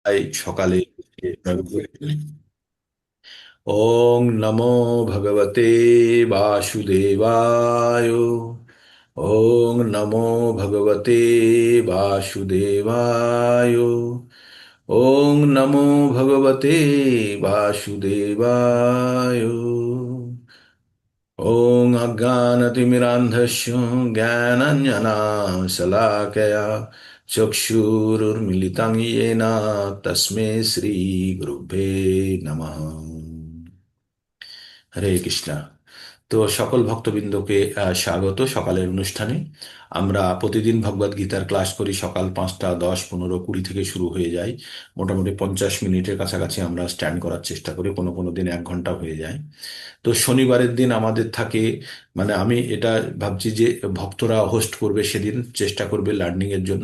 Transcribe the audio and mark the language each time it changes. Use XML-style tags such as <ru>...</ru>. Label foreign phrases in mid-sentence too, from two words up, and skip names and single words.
<bn>তাই সকালে</bn> <sa>ওং নমো ভগবতে বাসুদেবায়। ওং নমো ভগবতে বাসুদেবায়। ওং নমো ভগবতে বাসুদেবায়। ॐ अज्ञानतिमिरान्धस्य ज्ञानाञ्जनाशलाकया चक्षुरुर्मिलितं येन तस्मै श्रीगुरुभ्ये नमः।</sa> <bn>হরে কৃষ্ণা। তো সকল ভক্তবৃন্দকে স্বাগত সকালের অনুষ্ঠানে। আমরা প্রতিদিন ভগবদ গীতার ক্লাস করি, সকাল 5টা 10 15 20 থেকে শুরু হয়ে যায়। মোটামুটি 50 মিনিটের কাছাকাছি আমরা স্ট্যান্ড করার চেষ্টা করি, কোনো কোনো দিন 1 ঘন্টা হয়ে যায়। তো শনিবারের দিন আমাদের থাকে, মানে আমি এটা ভাবছি যে ভক্তরা হোস্ট করবে, সেদিন চেষ্টা করবে লার্নিং এর জন্য।</bn>